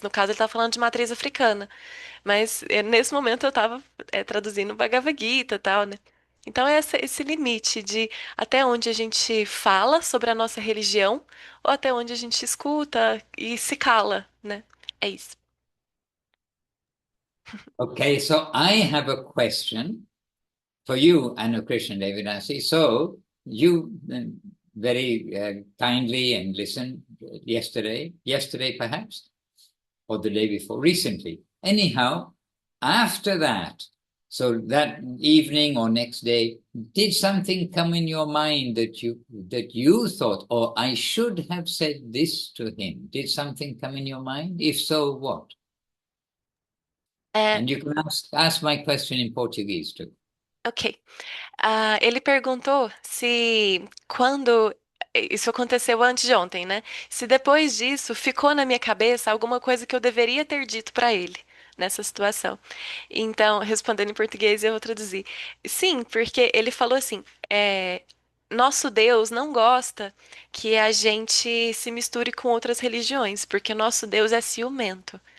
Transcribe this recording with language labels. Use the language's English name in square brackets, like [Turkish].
[Portuguese] No caso, ele estava falando de matriz africana, mas nesse momento eu estava traduzindo o Bhagavad Gita e tal, né? Então é esse limite de até onde a gente fala sobre a nossa religião ou até onde a gente escuta e se cala, né? É isso. [English] Okay, so I have a question for you, Anukrishna Devidasi. So you very kindly and listened yesterday perhaps, or the day before, recently. Anyhow, after that, so that evening or next day, did something come in your mind that you thought, oh, I should have said this to him? Did something come in your mind? If so, what? É, And you can ask my question in Portuguese too. ok. [Portuguese] Ele perguntou se quando isso aconteceu antes de ontem, né? Se depois disso ficou na minha cabeça alguma coisa que eu deveria ter dito para ele nessa situação. Então, respondendo em português, eu vou traduzir. Sim, porque ele falou assim: nosso Deus não gosta que a gente se misture com outras religiões, porque nosso Deus é ciumento.